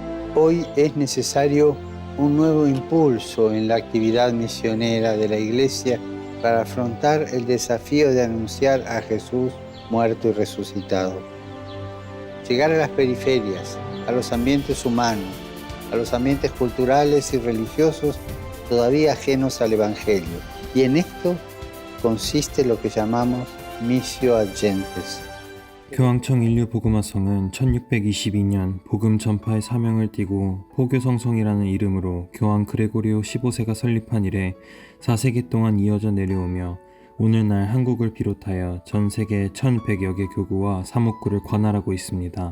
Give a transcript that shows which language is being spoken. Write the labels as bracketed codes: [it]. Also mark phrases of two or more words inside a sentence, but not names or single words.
[es] Hoy es necesario un nuevo impulso en la actividad misionera de la Iglesia para afrontar el desafío de anunciar a Jesús muerto y resucitado. Llegar a las periferias, a los ambientes humanos, a los ambientes culturales y religiosos todavía ajenos al Evangelio. Y en esto consiste lo que llamamos [la] missio ad gentes. [ko] 교황청 인류 복음화성은 1622년 복음 전파의 사명을 띠고 포교성성이라는 이름으로 교황 그레고리오 15세가 설립한 이래 4세기 동안 이어져 내려오며 오늘날 한국을 비롯하여 전 세계 1100여 개 교구와 사목구를 관할하고 있습니다.